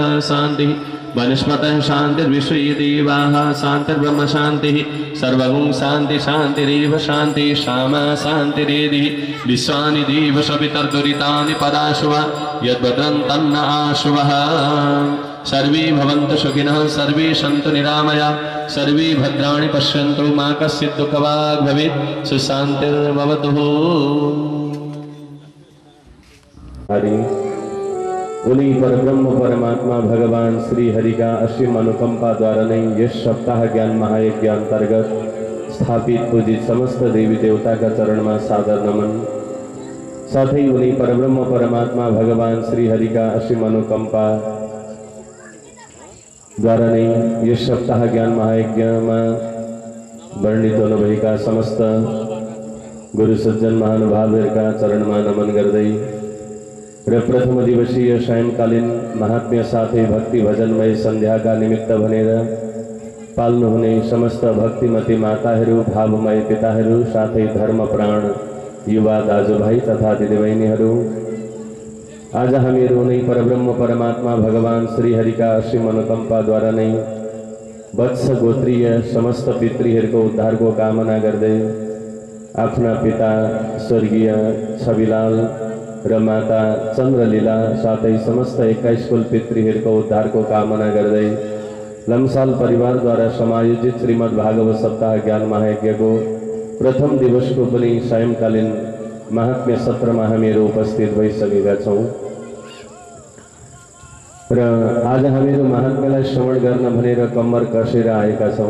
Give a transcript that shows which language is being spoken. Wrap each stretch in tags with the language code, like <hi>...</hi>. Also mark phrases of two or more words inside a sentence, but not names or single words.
<sa>शान्तिः वनस्पतः शान्तिर्विश्वे देवाः शान्तिर्ब्रह्म शान्तिः सर्वगुं शान्ति शान्तिरेव शान्ति श्यामा शान्तिरेधि विश्वानि देव सवितर्दुरितानि पदाशुभा यद्भद्रं तन्न आशुभः सर्वे भवन्तु सुखिनः सर्वे सन्तु निरामया सर्वे भद्राणि पश्यन्तु मा कश्चित् दुःखभाग् भवेत् सुशान्तिर्भवतु।</sa> <hi>हरि उन्हीं पर ब्रह्म परमात्मा भगवान श्री हरि का असीम अनुकंपा द्वारा नहीं यश सप्ताह ज्ञान महायज्ञ अंतर्गत स्थापित पूजित समस्त देवी देवता का चरण में सादर नमन। साथ ही उन्हीं पर ब्रह्म परमात्मा भगवान श्री हरि का असीम अनुकंपा द्वारा नहीं यश सप्ताह ज्ञान महायज्ञ में वर्णित होने का समस्त गुरु सज्जन महानुभाव का चरण में नमन</hi> <ne>गर्दै र प्रथम दिवसीय सायंकालीन महात्म्य साथै भक्ति भजनमय संध्या का निमित्त भनेर पाल्नुहुने समस्त भक्तिमती माताहरू भावमय पिताहरू साथै धर्म प्राण युवा दाजुभाइ तथा दिदीबहिनीहरू आज हामीहरू नै परब्रह्म परमात्मा भगवान श्री हरि का असीम अनुकंपा द्वारा नै वत्स गोत्रीय समस्त पितृहरूको उद्धारको कामना गर्दै आफ्ना पिता स्वर्गीय छविलाल र माता चंद्रलीला साथै समस्त 21 कुल पितृहरूको उद्धारको कामना गर्दै लम्साल परिवार द्वारा समायोजित श्रीमद् भागवत सप्ताह ज्ञान महायज्ञको प्रथम दिवसको पनि सायंकालीन महात्म्य सत्रमा हामीहरू उपस्थित भइसकेका छौं र आज हामीहरू महात्म्यलाई श्रवण गर्न भनेर कम्मर कसेर आएका छौं।</ne>